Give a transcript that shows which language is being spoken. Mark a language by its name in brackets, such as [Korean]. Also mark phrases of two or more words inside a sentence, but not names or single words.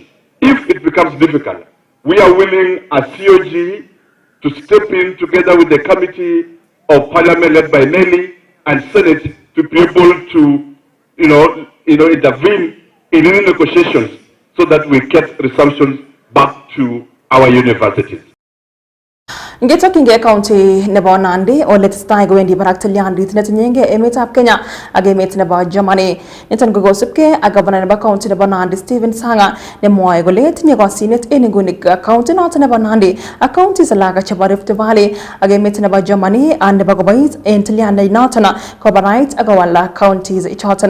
[English] If it becomes difficult, we are willing as COG to step in together with the Committee of Parliament led by Nelly and Senate to be able to, intervene in any negotiations so that we get resumptions back to our universities. [Kalenjin] Ngetokyingei county nebo Nandi ole tesetai kowendi barak tilyandit netinyengei emetab Kenya ak emet nebo Germany. Niton ko kosubkei ak governor nebo county nebo Nandi Stephen Sanga nemwoe kole tinye kosyinet en inguni county noton nebo Nandi ak counties alak chebo Rift Valley ak emet nebo Germany nebo kobois en tilyandit noton kobarait ak kowal counties ichoton.